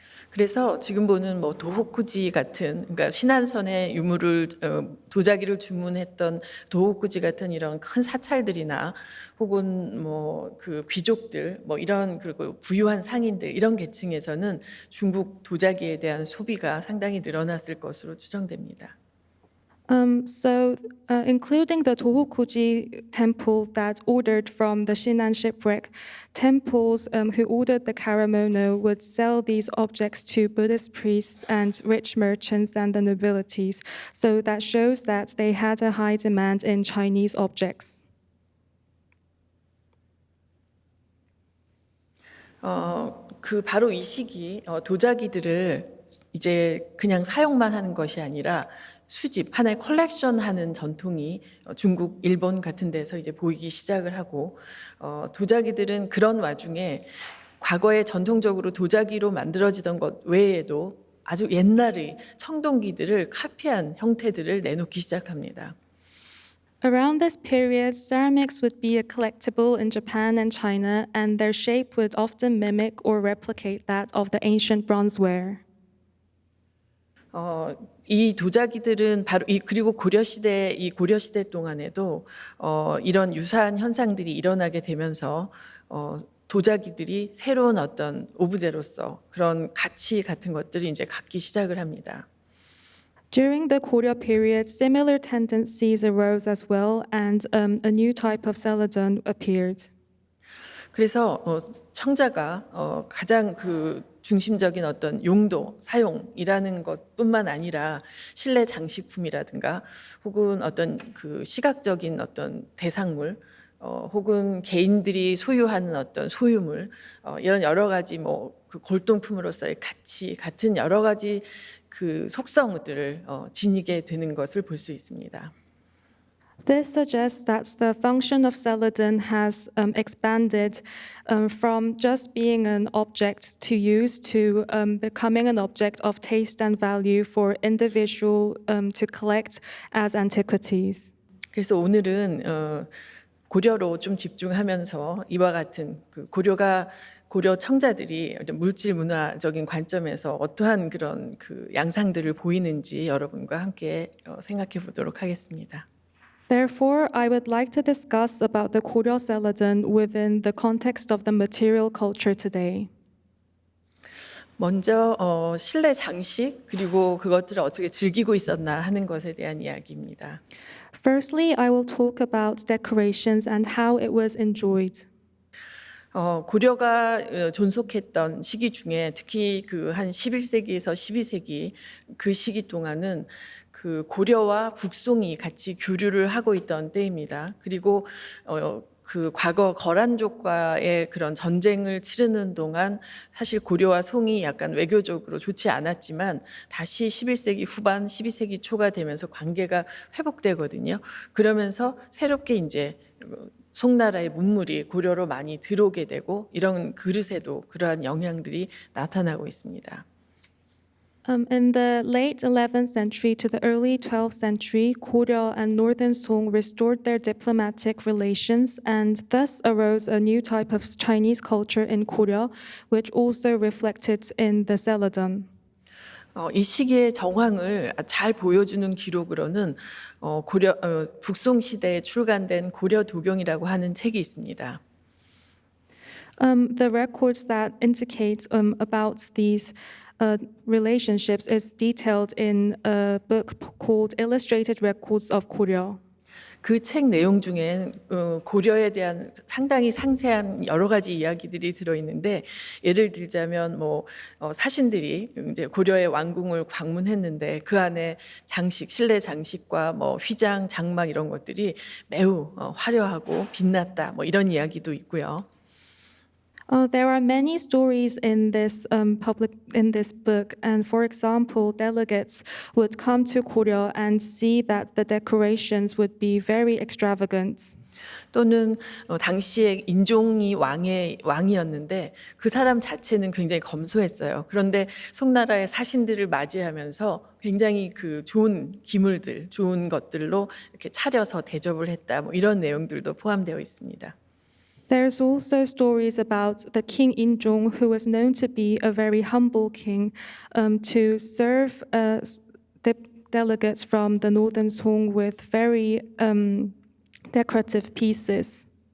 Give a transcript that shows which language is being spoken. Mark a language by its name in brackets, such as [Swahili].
[Korean] 그래서 지금 보는 뭐 도호쿠지 같은, 그러니까 신안선의 유물을 도자기를 주문했던 도호쿠지 같은 이런 큰 사찰들이나 혹은 뭐 그 귀족들 뭐 이런 그리고 부유한 상인들 이런 계층에서는 중국 도자기에 대한 소비가 상당히 늘어났을 것으로 추정됩니다. [English] Including the Tohokuji temple that ordered from the Shinan shipwreck, temples who ordered the karamono would sell these objects to Buddhist priests and rich merchants and the nobilities. So that shows that they had a high demand in Chinese objects. [Korean] 그 바로 이 시기 도자기들을 이제 그냥 사용만 하는 것이 아니라 수집, 하나의 컬렉션하는 전통이 중국, 일본 같은 데서 이제 보이기 시작을 하고 도자기들은 그런 와중에 과거에 전통적으로 도자기로 만들어지던 것 외에도 아주 옛날의 청동기들을 카피한 형태들을 내놓기 시작합니다. [English] Around this period, ceramics would be a collectible in Japan and China, and their shape would often mimic or replicate that of the ancient bronzeware. [Korean] 이 도자기들은 바로 그리고 이 고려 시대 동안에도 이런 유사한 현상들이 일어나게 되면서 도자기들이 새로운 어떤 오브제로서 그런 가치 같은 것들을 이제 갖기 시작을 합니다. [English] During the Goryeo period, similar tendencies arose as well, and a new type of celadon appeared. [Korean] 그래서 청자가 가장 그 중심적인 어떤 용도, 사용이라는 것뿐만 아니라 실내 장식품이라든가 혹은 어떤 그 시각적인 어떤 대상물 혹은 개인들이 소유하는 어떤 소유물 이런 여러 가지 뭐 그 골동품으로서의 가치 같은 여러 가지 그 속성들을 지니게 되는 것을 볼 수 있습니다. [English] This suggests that the function of celadon has expanded from just being an object to use to becoming an object of taste and value for individual to collect as antiquities. [Korean] 그래서 오늘은 고려로 좀 집중하면서 이와 같은 그 고려 청자들이 물질 문화적인 관점에서 어떠한 그런 그 양상들을 보이는지 여러분과 함께 생각해 보도록 하겠습니다. [English] Therefore, I would like to discuss about the Goryeo celadon within the context of the material culture today. [Korean] 먼저 실내 장식 그리고 그것들을 어떻게 즐기고 있었나 하는 것에 대한 이야기입니다. [English] Firstly, I will talk about decorations and how it was enjoyed. [Korean] 고려가 존속했던 시기 중에 특히 그 한 11세기에서 12세기 그 시기 동안은 그 고려와 북송이 같이 교류를 하고 있던 때입니다. 그리고 그 과거 거란족과의 그런 전쟁을 치르는 동안 사실 고려와 송이 약간 외교적으로 좋지 않았지만 다시 11세기 후반, 12세기 초가 되면서 관계가 회복되거든요. 그러면서 새롭게 이제 송나라의 문물이 고려로 많이 들어오게 되고 이런 그릇에도 그러한 영향들이 나타나고 있습니다. [English] In the late 11th century to the early 12th century, Goryeo and Northern Song restored their diplomatic relations, and thus arose a new type of Chinese culture in Goryeo, which also reflected in the celadon. [Korean] 이 시기의 정황을 잘 보여주는 기록으로는 북송 시대에 출간된 고려도경이라고 하는 책이 있습니다. [English] The records that indicate about these relationships is detailed in a book called Illustrated Records of Goryeo. [Korean] 그 책 내용 중엔 고려에 대한 상당히 상세한 여러 가지 이야기들이 들어 있는데 예를 들자면 뭐 사신들이 이제 고려의 왕궁을 방문했는데 그 안에 장식, 실내 장식과 뭐 휘장, 장막 이런 것들이 매우 화려하고 빛났다. 뭐 이런 이야기도 있고요. [English] There are many stories in this book, and for example, delegates would come to Goryeo and see that the decorations would be very extravagant. [Korean] 또는 당시에 인종이 왕이었는데 그 사람 자체는 굉장히 검소했어요. 그런데 송나라의 사신들을 맞이하면서 굉장히 그 좋은 기물들, 좋은 것들로 이렇게 차려서 대접을 했다. 뭐 이런 내용들도 포함되어 있습니다. [English] There's also stories about the King Injong, who was known to be a very humble king, to serve delegates from the Northern Song with very decorative pieces.